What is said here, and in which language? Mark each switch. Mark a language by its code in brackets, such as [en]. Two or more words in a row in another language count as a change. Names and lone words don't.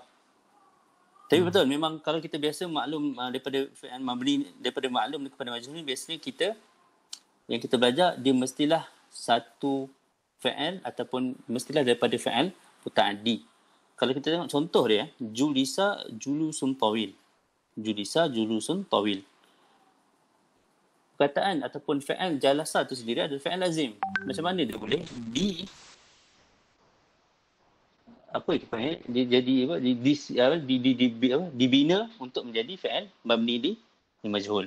[ms] Tapi betul, memang kalau kita biasa maklum daripada [ar] فعل مبني, [ms] daripada maklum kepada majhul ni, biasanya yang kita belajar dia mestilah satu fi'il ataupun mestilah daripada [ar] فعل متعدي. [ms] Kalau kita tengok contoh dia, [ar] جلس جلوس طويل. [ms] Perkataan ataupun [ar] فعل جلس [ms] tu sendiri adalah [ar] فعل لازم. [ms] Macam mana dia boleh dibina untuk menjadi [ar] فعل مبني للمجهول.